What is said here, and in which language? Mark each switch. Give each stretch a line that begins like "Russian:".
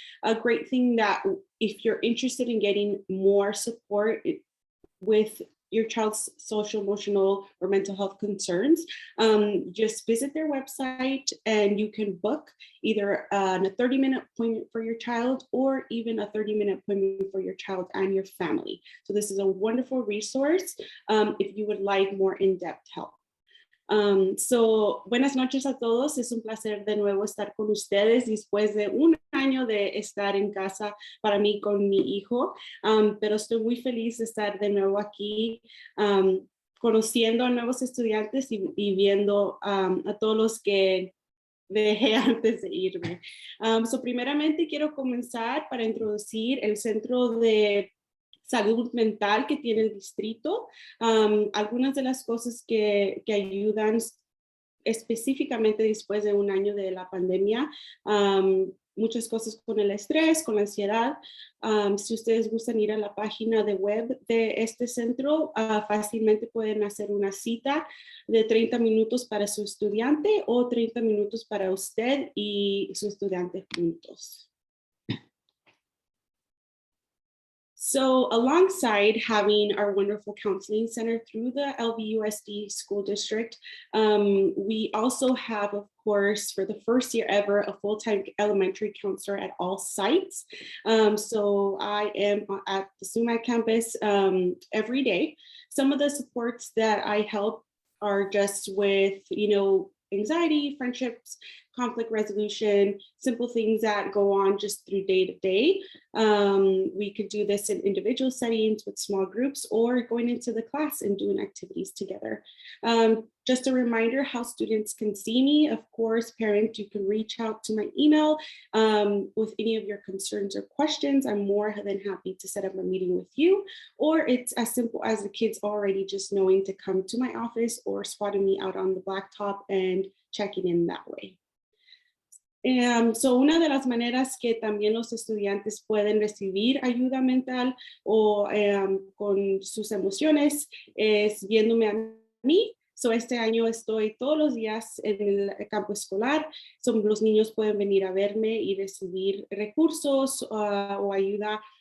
English: A great thing that if you're interested in getting more support with your child's social, emotional, or mental health concerns, just visit their website and you can book either a 30-minute appointment for your child or even a 30-minute appointment for your child and your family. So this is a wonderful resource if you would like more in-depth help.
Spanish: So, buenas noches a todos. Es un placer de nuevo estar con ustedes después de un año de estar en casa para mí con mi hijo, pero estoy muy feliz de estar de nuevo aquí, conociendo a nuevos estudiantes y viendo a todos los que dejé antes de irme. So, primeramente quiero comenzar para introducir el Centro de Salud Mental que tiene el distrito, algunas de las cosas que ayudan específicamente después de un año de la pandemia, muchas cosas con el estrés, con la ansiedad. Si ustedes gustan ir a la página de web de este centro, fácilmente pueden hacer una cita de 30 minutos para su estudiante o 30 minutos para usted y su estudiante juntos.
English: So alongside having our wonderful counseling center through the LVUSD school district, we also have, of course, for the first year ever, a full-time elementary counselor at all sites. So I am at the Sumac campus every day. Some of the supports that I help are just with, anxiety, friendships, conflict resolution, simple things that go on just through day to day. We could do this in individual settings with small groups or going into the class and doing activities together. Just a reminder how students can see me. Of course, parents, you can reach out to my email with any of your concerns or questions. I'm more than happy to set up a meeting with you, or it's as simple as the kids already just knowing to come to my office or spotting me out on the blacktop and checking in that way.
Spanish: So una de las maneras que también los estudiantes pueden recibir ayuda mental o con sus emociones es viéndome a mí. So este año estoy todos los días en el campo escolar. Los niños pueden venir a verme y recibir recursos o ayuda